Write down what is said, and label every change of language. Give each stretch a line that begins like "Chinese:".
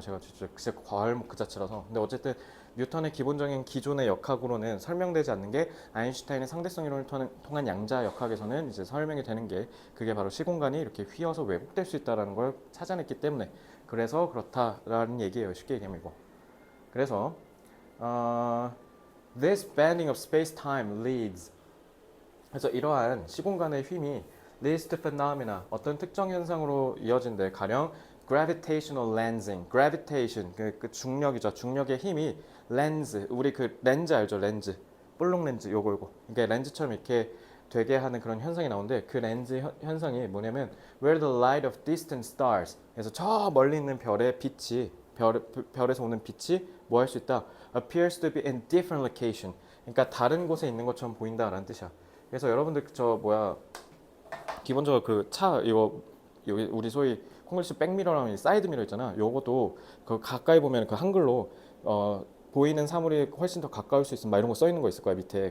Korean: 제가 진짜 과알목 그 자체라서. 근데 어쨌든 뉴턴의 기본적인 기존의 역학으로는 설명되지 않는 게 아인슈타인의 상대성 이론을 통한 양자역학에서는 이제 설명이 되는 게 그게 바로 시공간이 이렇게 휘어서 왜곡될 수 있다는 걸 찾아냈기 때문에 그래서 그렇다라는 얘기예요. 쉽게 얘기하면 이거. 그래서
English: This bending of space-time leads.
Korean: 그래서 이러한 시공간의 힘이
English: leads to phenomena.
Korean: 어떤 특정 현상으로 이어진대. 가령 gravitational lensing. gravitation 그 중력이죠. 중력의 힘이 렌즈. 우리 그 렌즈 알죠? 렌즈. 볼록 렌즈 요거. 그러니까 렌즈처럼 이렇게 되게 하는 그런 현상이 나오는데 그 렌즈 현상이 뭐냐면
English: where the light of distant stars.
Korean: 그래서 저 멀리 있는 별의 빛이 별에서 오는 빛이 뭐 할 수 있다?
English: appears to be in different location.
Korean: 그러니까 다른 곳에 있는 것처럼 보인다라는 뜻이야. 그래서 여러분들 기본적으로 그 차 이거 여기 우리 소위 콩글리시 백미러랑 사이드 미러 있잖아. 요것도 그 가까이 보면 그 한글로 보이는 사물이 훨씬 더 가까울 수 있으면 막 이런 거 써 있는 거 있을 거야 밑에.